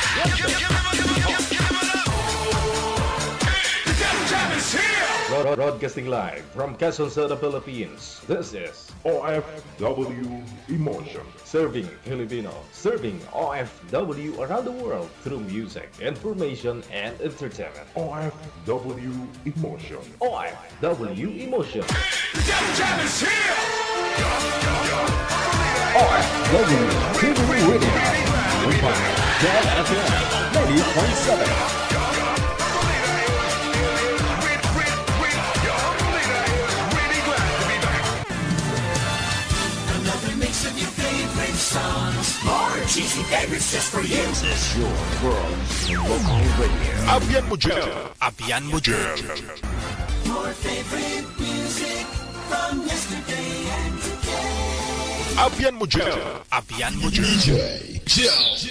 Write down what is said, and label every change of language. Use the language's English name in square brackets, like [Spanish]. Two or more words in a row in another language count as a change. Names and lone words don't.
[English] Broadcasting live from Quezon City, Philippines. This is OFW Emotion. Serving Filipino, serving OFW around the world through music, information, and entertainment. OFW Emotion. OFW Emotion. OFW TV Radio. Jet FM 90.7. More cheesy favorites just for you. This is your world's local radio. [Hiligaynon] Abyan mo dyan. Abyan mo dyan. [English] Your favorite music from yesterday and today. [Hiligaynon] Abyan mo dyan. Abyan mo dyan. [English] DJ Jill.